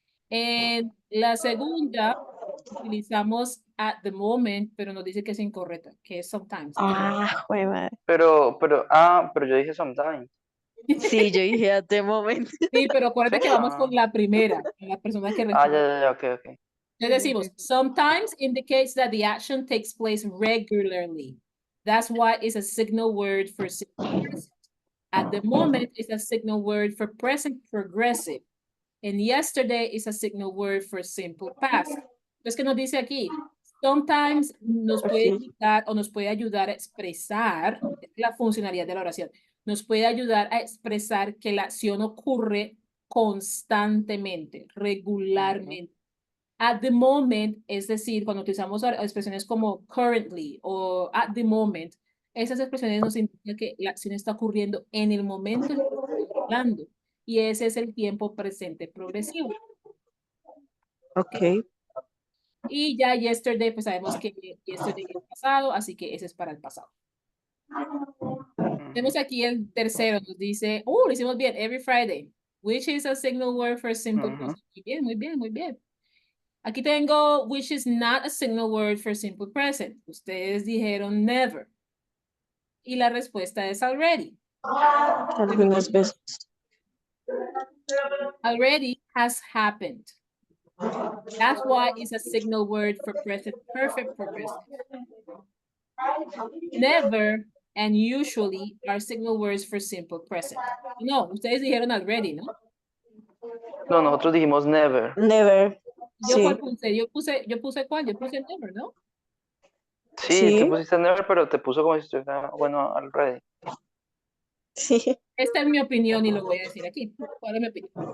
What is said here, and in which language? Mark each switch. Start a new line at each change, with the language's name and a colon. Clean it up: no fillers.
Spanish: En la segunda, utilizamos
English: at the moment,
Spanish: pero nos dice que es incorrecta, que es sometimes. Ah, jue madre. Pero yo dije sometimes. Sí, yo dije
English: at the moment.
Spanish: Sí, pero ¿Sí? acuérdate que vamos con la primera, con la persona que Ya, responde. ya, ok, ok.
English: Le decimos, sometimes indicates that the action takes place regularly. That's why it's a signal word for simple present. At the moment is a signal word for present progressive. And yesterday is a signal word for simple past.
Spanish: Entonces, ¿qué nos dice aquí? Sometimes nos puede Ok. indicar o nos puede ayudar a expresar la funcionalidad de la oración. Nos puede ayudar a expresar que la acción ocurre constantemente, regularmente. At the moment, es decir, cuando utilizamos expresiones como currently o
English: at the moment,
Spanish: esas expresiones nos indican que la acción está ocurriendo en el momento en que estamos hablando. Y ese es el tiempo presente progresivo. Ok. Y ya yesterday, pues sabemos que yesterday es pasado, así que ese es para el pasado. Tenemos aquí el tercero, nos dice, lo hicimos bien, every Friday,
English: which is a signal word for simple Ujú. present.
Spanish: Muy bien, muy bien, muy bien. Aquí tengo,
English: which is not a signal word for simple present.
Spanish: Ustedes dijeron never. Y la respuesta es already. Algunas veces.
English: Already has happened. That's why it's a signal word for present perfect progressive. Never and usually are signal words for simple present.
Spanish: No, ustedes dijeron already, ¿no? No, nosotros dijimos never. Never. ¿Yo cuál Sí. puse? Yo puse cuál? Yo puse never, ¿no? Sí, tú Sí. pusiste never, pero te puso como si estuviera, bueno, already. Sí. Esta es mi opinión y lo voy a decir aquí. ¿Cuál es mi opinión?